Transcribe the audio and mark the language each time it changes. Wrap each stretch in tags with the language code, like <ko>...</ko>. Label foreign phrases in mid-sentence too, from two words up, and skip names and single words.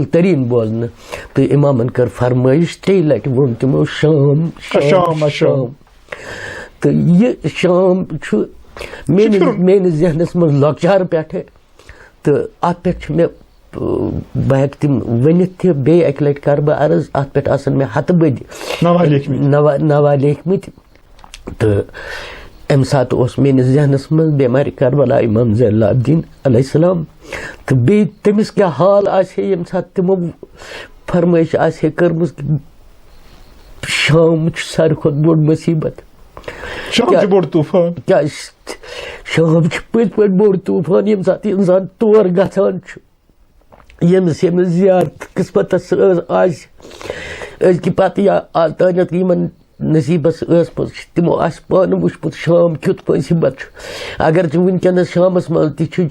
<ks>تریٖن بوزنہٕ تہٕ اِمامن کٔر فرمٲیش 3 لٹہِ ووٚن تِمو شام تہٕ یہِ شام چھُ میٲنِس ذہنس منٛز لۄکچارٕ پٮ۪ٹھٕ تہٕ اتھ پٮ۪ٹھ چھُ مےٚ بہٕ ہٮ۪کہٕ تِم ؤنِتھ تہِ بیٚیہِ اکہِ لٹہِ کرٕ بہٕ عرض اتھ پٮ۪ٹھ آسن مےٚ ہتہٕ بٔدۍ نوا لیکھمٕتۍ تہٕ امہِ ساتہٕ اوس میٲنِس ذہنس منٛز بیمارِ کربلا امام زین العابدین</ks> <ar>علیہ السلام</ar> <ks>تہٕ بیٚیہِ تٔمِس کیٛاہ حال آسہِ ہے ییٚمہِ ساتہٕ تِمو فرمٲیش آسہِ ہے کٔرمٕژ شام چھُ ساروی کھۄتہٕ بوٚڑ مصیبت کیٛازِ شام چھُ پٔزۍ پٲٹھۍ بوٚڑ طوٗفان ییٚمہِ ساتہٕ اِنسان تور گژھان چھُ ییٚمِس زیارت قٕسمتس آسہِ أزکہِ پتہٕ یا آز تانٮ۪تھ یِمن نصیٖبس ٲسمٕژ تِمو آسہِ پانہٕ وٕچھمُت شام کیُتھ مصیبت چھُ اگرچہِ وٕنکیٚنس شامس منٛز تہِ چھُ</ks>